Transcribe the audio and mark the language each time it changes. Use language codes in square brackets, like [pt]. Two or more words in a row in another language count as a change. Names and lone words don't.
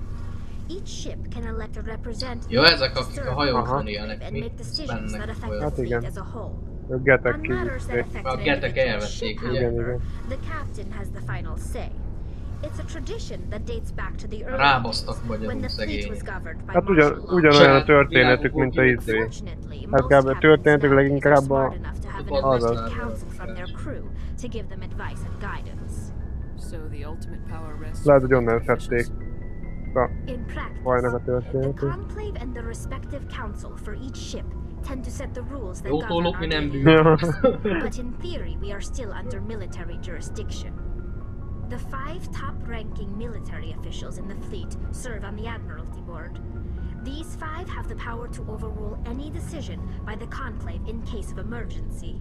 [en] Each ship can elect a representative to serve and make decisions that affect the fleet as a whole. On matters that affect an individual ship, however, the captain has the final say. It's a tradition that dates back to the early days when the fleet was governed by [hu] ugyanolyan a történetük, mint a izé. Hát kb. A történetük leginkább az az. Lehet, hogy onnan szedték a fajnak a történetét. [en] The Conclave and the respective council for each ship tend to set the rules that govern our daily lives. But in theory, we are still under military jurisdiction. The 5 top-ranking military officials in the fleet serve on the Admiralty Board. These 5 have the power to overrule any decision by the Conclave in case of emergency.